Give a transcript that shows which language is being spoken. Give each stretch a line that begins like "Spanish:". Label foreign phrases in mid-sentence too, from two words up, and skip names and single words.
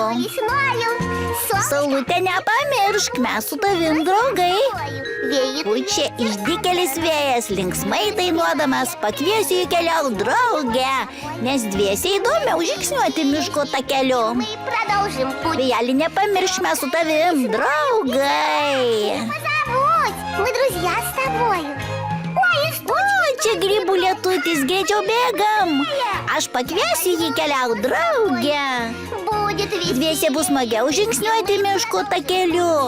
Lithuanian: Saulutė, nepamiršk, mes su tavim draugai. Pučia išdikelis vėjas, linksmai dainuodamas, pakviesiu į keliauti drauge, nes dviese įdomiau žingsniuoti miško takeliu. Vėjelį, nepamiršk, mes su tavim draugai.
Russian: Мы друзья с тобою.
Lithuanian: O, čia grybų lietutis, greičiau bėgam. Aš pakviesiu jį keliauti drauge.
Russian: Будет весело.
Lithuanian: Dviese bus smagiau žingsniuoti miško takeliu.